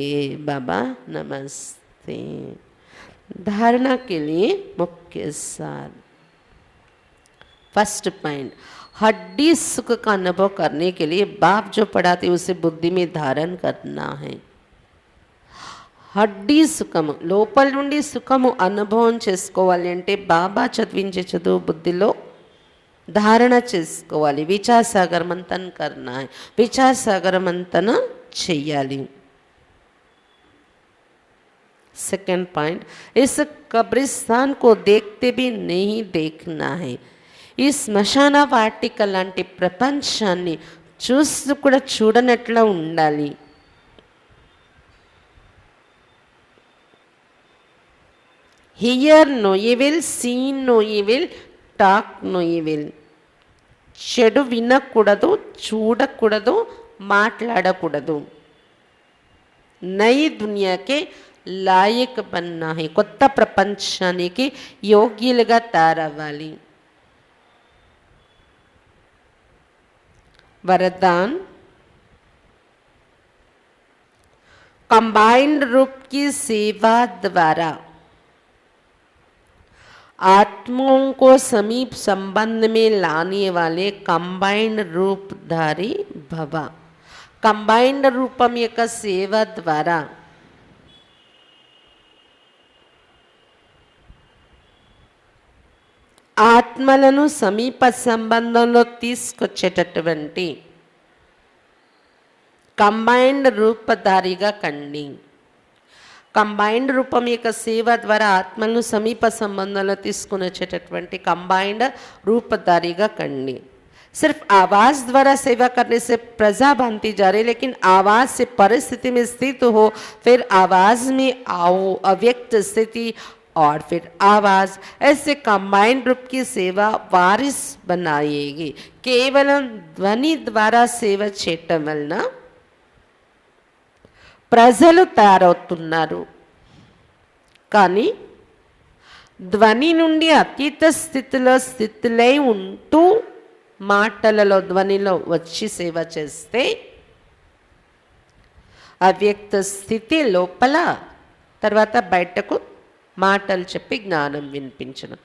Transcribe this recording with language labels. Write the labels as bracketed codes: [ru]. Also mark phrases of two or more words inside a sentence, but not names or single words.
[hi] बाबा नमस्ते. धारणा के लिए मुख्य सार. [en] first point, [hi] हड्डी सुख का अनुभव करने के लिए बाप जो पढ़ाते उसे बुद्धि में धारण करना है. [te] హడ్డీ సుఖము, లోపల నుండి సుఖము అనుభవం చేసుకోవాలి అంటే బాబా చదివించే చదువు బుద్ధిలో ధారణ చేసుకోవాలి. [hi] विचार सागर मंथन करना है, [te] విచార్ సాగర్ మంతన చెయ్యాలి. [en] second point, [hi] इस कब्रिस्तान को देखते भी नहीं देखना है. [te] ఈ శ్మశాన వాటిక లాంటి ప్రపంచాన్ని చూస్తూ కూడా చూడనట్లా ఉండాలి. [en] hear no evil, seen no evil, talk no evil. [te] చెడు వినకూడదు, చూడకూడదు, మాట్లాడకూడదు. [hi] नई दुनिया के लायक बनना है, [te] కొత్త ప్రపంచానికి యోగ్యులుగా తయారవ్వాలి. [hi] वरदान, कंबाइंड रूप की सेवा द्वारा आत्माओं को समीप संबंध में लाने वाले कंबाइंड रूपधारी भव. [te] कंबाइंड रूपम యొక్క సేవ ద్వారా ఆత్మలను సమీప సంబంధంలో తీసుకొచ్చేటటువంటి కంబైన్డ్ రూపధారిగా కండి. కంబైన్డ్ రూపం యొక్క సేవ ద్వారా ఆత్మలను సమీప సంబంధంలో తీసుకుని వచ్చేటటువంటి కంబైన్డ్ రూపధారిగా కండి. [hi] सिर्फ आवाज़ द्वारा सेवा करने से प्रजा बनती जा रही, लेकिन आवाज़ से परिस्थिति में स्थित हो, फिर आवाज़ में आओ, अव्यक्त स्थिति और फिर आवाज़, ऐसे कंबाइंड रूप की सेवा वारिस बनाएगी. केवल ध्वनि द्वारा सेवा [te] చేయటం వలన ప్రజలు తయారవుతున్నారు, కానీ ధ్వని నుండి అతీత స్థితిలో స్థితులై ఉంటూ మాటలలో ధ్వనిలో వచ్చి సేవ చేస్తే అవ్యక్త స్థితి లోపల, తర్వాత బయటకు మాటలు చెప్పి జ్ఞానం వినిపించడం.